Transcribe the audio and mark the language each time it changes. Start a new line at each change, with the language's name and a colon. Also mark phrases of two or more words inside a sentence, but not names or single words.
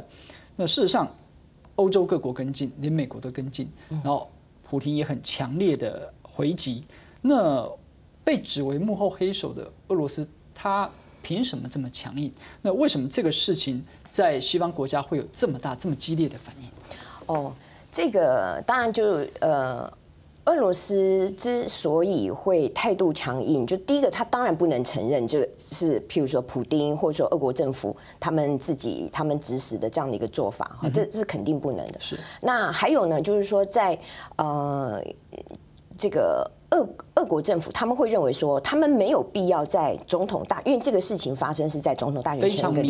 Chinese: 那事實上，歐洲各國跟進，連美國都跟進，然後普亭也很強烈的回擊。那被指為幕後黑手的俄羅斯，他憑什麼這麼強硬？那為什麼這個事情在西方國家會有這麼大、這麼激烈的反應？這個當然就俄罗斯之所以会态度强硬，就第一个，他当然不能承认这是譬如说普丁或者说俄国政府他们指使的这样的一个做法，这是肯定不能的。是。那还有呢，就是说在这个俄国政府他们会认为说，他们没有必要在总统因为这个事情发生是在总统大选前一个礼拜，